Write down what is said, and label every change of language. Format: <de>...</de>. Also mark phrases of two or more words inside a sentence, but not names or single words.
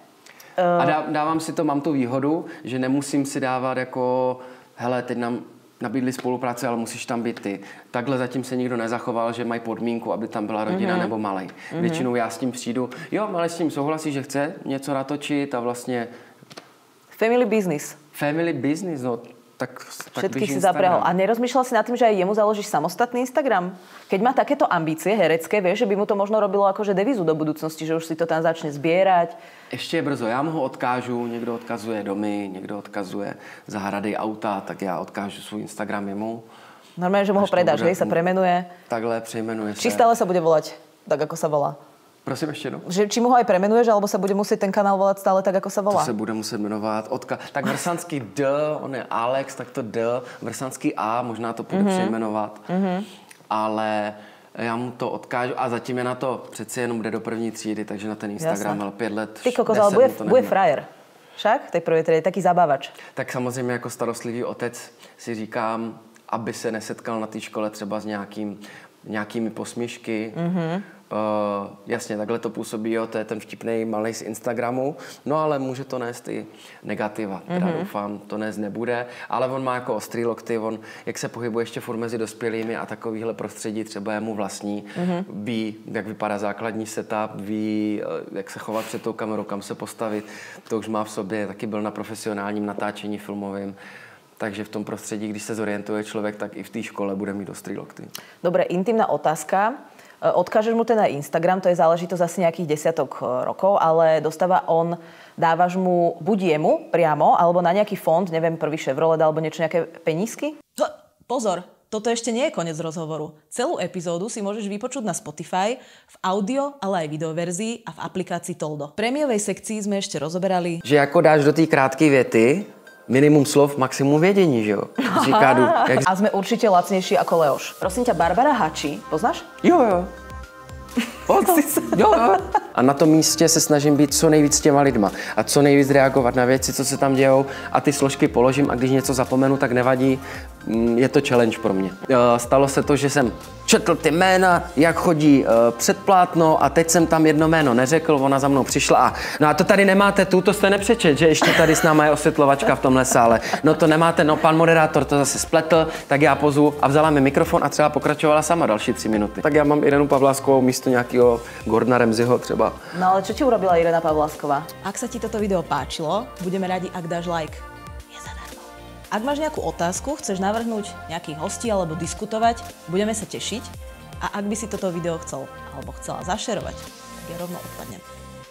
<cs>A dávám si to, mám tu výhodu, že nemusím si dávat jako, hele, teď nám nabídli spolupráci, ale musíš tam být ty. Takhle zatím se nikdo nezachoval, že mají podmínku, aby tam byla rodina nebo malej. Většinou já s tím přijdu, jo, malej s tím souhlasí, že chce něco natočit a vlastně...</cs> <en>Family business. Family business,</en> <cs>no tak</cs> <sk>Všetkých si zaprehol. A nerozmýšľal si nad tým, že aj jemu založíš samostatný Instagram? Keď má takéto ambície herecké, vieš, že by mu to možno robilo akože devízu do budúcnosti, že už si to tam začne zbierať?</sk> <cs>Ještě je brzo, já mu ho odkážu, někdo odkazuje domy, někdo odkazuje zahrady, auta, tak já odkážu svůj Instagram jemu.</cs> <sk>Normálne, že mu ho predáš, hej, sa premenuje.</sk> <cs>Takhle přejmenuje se.</cs> <sk>Či stále sa bude volať tak, ako sa volá?</sk> <cs>Prosím ještě jednou.</cs> <sk>Že, či mu ho aj premenuješ, alebo sa bude musieť ten kanál volať stále tak, ako sa volá?</sk> <cs>To se bude muset jmenovat. Tak Vrsanský D, on je Alex, tak to D, Vrsanský A, možná to půjde přejmenovat. Ale já mu to odkážu a zatím je na to přeci jenom jde do první třídy, takže na ten Instagram ale 5 let. Ty kokos, ale bude frajer. Však?</cs> <sk>Tej prvej triede, taký zabávač.</sk> <cs>Tak samozřejmě jako starostlivý otec si říkám, aby se nesetkal na té škole třeba s nějakými posměšky. Jasně, takhle to působí, jo, to je ten vtipnej malej z Instagramu, no ale může to nést i negativa, teda doufám, to nést nebude, ale on má jako ostrý lokty, on, jak se pohybuje ještě furt mezi dospělými a takovýhle prostředí třeba je mu vlastní, ví, jak vypadá základní setup, ví, jak se chovat před tou kamerou, kam se postavit, to už má v sobě, taky byl na profesionálním natáčení filmovým. Takže v tom prostředí, když se zorientuje člověk, tak i v té škole bude mít ostrý lokty.</cs> <sk>Dobre, intimná otázka. Odkážeš mu ten na Instagram, to je záležitosť asi nejakých 10 rokov, ale dávaš mu buď jemu priamo, alebo na nejaký fond, neviem, prvý Chevrolet, alebo niečo, nejaké penízky? Pozor, toto ešte nie je koniec rozhovoru. Celú epizódu si môžeš vypočuť na Spotify, v audio, ale aj videoverzii a v aplikácii Toldo. V prémiovej sekcii sme ešte rozoberali,</sk> <cs>že jako dáš do té krátké věty minimum slov, maximum vědění, že jo?</cs> <sk>A sme určite lacnejší ako Leoš. Prosím ťa, Barbara Hači, poznáš?</sk> <cs>Jo. Jo. A na tom místě se snažím být co nejvíc s těma lidma a co nejvíc reagovat na věci, co se tam dějou a ty složky položím a když něco zapomenu, tak nevadí. Je to challenge pro mě. Stalo se to, že jsem četl ty jména, jak chodí před plátno a teď jsem tam jedno jméno neřekl, ona za mnou přišla a no a to tady nemáte, to jste nepřečet, že ještě tady s náma je osvětlovačka v tomhle sále. No to nemáte, no pan moderátor to zase spletl, tak já pozvu a vzala mi mikrofon a třeba pokračovala sama další 3 minuty. Tak já mám Irenu Pavláskovou místo nějakého Gordona Ramsayho třeba.</cs> <sk>No ale čo ti urobila Irena Pavlásková? ak sa ti toto video páčilo, budeme radi, ak dáš like. Je zadarmo. Ak máš nejakú otázku, chceš navrhnúť nejakých hostí alebo diskutovať, budeme sa tešiť. A ak by si toto video chcel alebo chcela zašerovať, tak ja rovno odpadnem.</sk>